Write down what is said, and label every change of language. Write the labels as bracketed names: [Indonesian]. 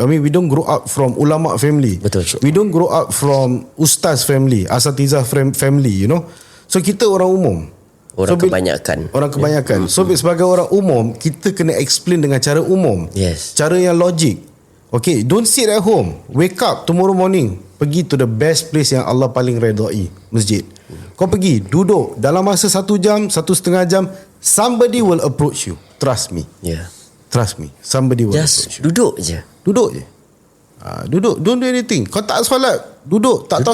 [English] I mean, we don't grow up from ulama family. [Malay] Betul. [English] We don't grow up from ustaz family, asatizah family, you know. [Malay] So kita orang umum. Orang So, kebanyakan. Orang kebanyakan. So sebagai orang umum, kita kena explain dengan cara umum. [English] Yes. [Malay] Cara yang logik. [English] Okay, don't sit at home. Wake up tomorrow morning. [Malay] Pergi [English] to the best place [Malay] yang Allah paling redai, masjid. Kau pergi, duduk. Dalam masa 1 jam, 1.5 jam, [English] somebody will approach you. Trust me. Yeah. Trust me. Somebody will approach Just you. [Malay] duduk je. Duduk je. Duduk. [English] Don't do anything. [Malay] Kau tak solat, duduk. Tak tahu